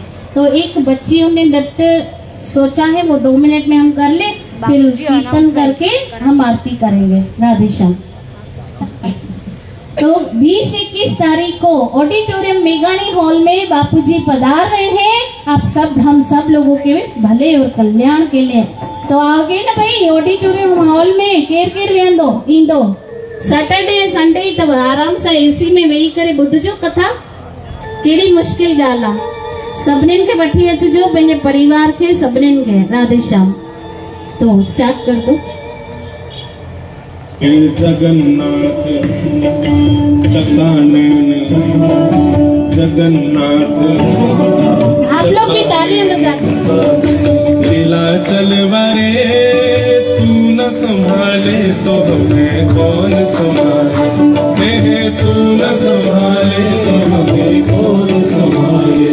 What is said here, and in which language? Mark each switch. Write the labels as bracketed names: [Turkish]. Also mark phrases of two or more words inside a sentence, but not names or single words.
[Hindi] तो एक बच्चियों ने नृत्य सोचा है, वो 2 मिनट में हम कर ले, फिर कीर्तन करके हम आरती करेंगे। राधे श्याम। तो 20-21 तारीख को ऑडिटोरियम मेघानी हॉल में बापूजी पधार रहे हैं, आप सब, हम सब लोगों के भले और कल्याण के लिए। तो आओगे ना भाई ऑडिटोरियम हॉल में? [Sindhi] केर केर वेंदो ईंदो? [English] Saturday Sunday [Sindhi] तब आराम से एसी में वेही करे ॿुधजो कथा, कहिड़ी मुश्किल ॻाल्हि आहे। सभिनीनि खे वठी अचिजो, पंहिंजे परिवार खे, सभिनीनि खे। [Hindi] राधे श्याम। तो स्टार्ट कर दो। जगन्नाथ चकानन जगन्नाथ आप लोग भी तालियां बजाते। लीला चलवारे तू न संभाले तो हमें कौन संभाले, तू न संभाले तो हमें कौन संभाले।